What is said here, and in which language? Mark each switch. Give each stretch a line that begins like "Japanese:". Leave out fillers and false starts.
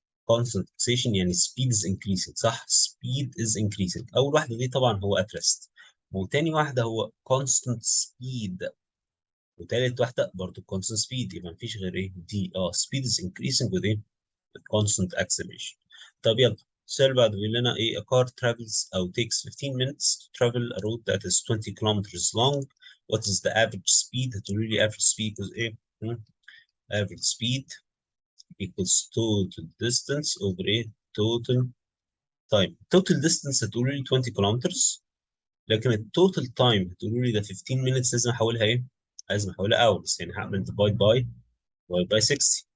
English: constant acceleration يعني speed is increasing،
Arabic: صح؟
English: speed is increasing.
Arabic: أول واحدة دي طبعا هو at rest، وتاني واحدة هو constant speed، وتالت واحدة برضه constant speed. يبقى مفيش غير إيه؟ دي speed is increasing with إيه؟ constant acceleration. طب يلا السؤال اللي بعده بيقول لنا إيه؟
English: a car travels أو takes 15 minutes to travel a route that is 20 kilometers long. What is the average speed؟
Arabic: هتقولوا لي
English: average speed is إيه؟ average speed equals total distance over a total time.
Arabic: total distance هتقولوا لي
English: 20 kilometers،
Arabic: لكن التوتال تايم هتقولوا لي ده
English: 15 minutes.
Arabic: لازم احولها ايه؟ لازم احولها hours، يعني هعمل
English: divide by 60.